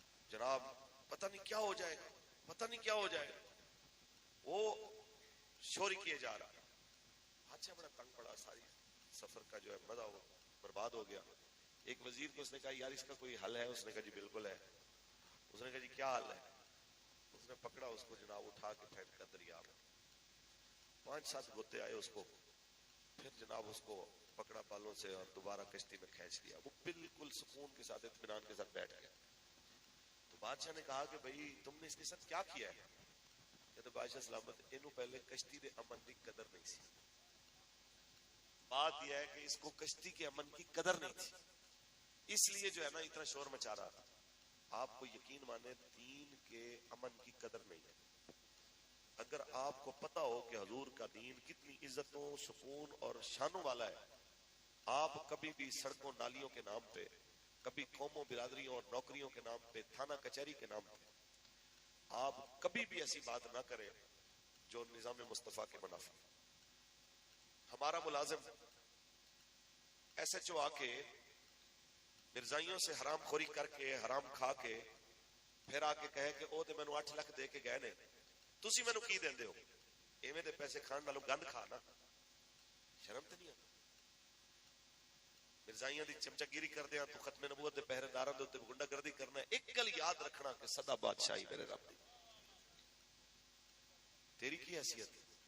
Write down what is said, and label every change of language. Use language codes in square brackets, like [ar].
[ur] جناب پتہ نہیں کیا ہو جائے گا، پتہ نہیں کیا ہو جائے گا، وہ شور کیے جا رہا۔ اچھا بڑا تنگ پڑا، ساری سفر کا جو ہے مزہ وہ برباد ہو گیا۔ ایک وزیر کو اس نے کہا یار اس کا کوئی حل ہے؟ اس نے کہا جی بالکل ہے۔ اس نے کہا جی کیا حل ہے؟ اس نے پکڑا اس کو جناب، اٹھا کے پھینکا دریا میں، 5-7 غوطے آئے اس کو، پھر جناب اس کو پکڑا بالوں سے اور دوبارہ کشتی میں کھینچ لیا۔ وہ بالکل سکون کے ساتھ اطمینان کے ساتھ بیٹھ گیا۔ تو بادشاہ نے کہا کہ بھائی تم نے اس کے ساتھ کیا کیا ہے؟ [pa] کہ بادشاہ سلامت اینو پہلے کشتی دے امن کی قدر نہیں سی. [ur] بات یہ ہے کہ اس کو کشتی کے امن کی قدر نہیں تھی, اس لیے جو ہے نا اتنا شور مچا رہا تھا. آپ کو یقین مانے دین کے امن کی قدر نہیں ہے. اگر آپ کو پتا ہو کہ حضور کا دین کتنی عزتوں, سکون اور شانوں والا ہے, آپ کبھی بھی سڑکوں نالیوں کے نام پہ, کبھی قوموں برادریوں اور نوکریوں کے نام پہ, تھانہ کچہری کے نام پہ آپ کبھی بھی ایسی بات نہ کریں جو نظام مصطفیٰ کے منافع. ہمارا ملازم ایس ایچ او آ کے مرزائیوں سے حرام خوری کر کے, حرام کھا کے, پھر آ کے کہے کہ [pa] او تے مینوں 8 لاکھ دے کے گئے نے, تسی مینوں کی دیندے ہو؟ ایویں دے پیسے کھان نالوں گند کھانا, شرم تے نہیں آتی؟ مرزائیاں دی چمچاگیری کردے ہاں تو ختم نبوت دے پہرے داراں دے اوتے گنڈا گردی کرنا ہے. ایک گل یاد رکھنا کہ سدا بادشاہی میرے رب دی, تیری کی حیثیت ہے؟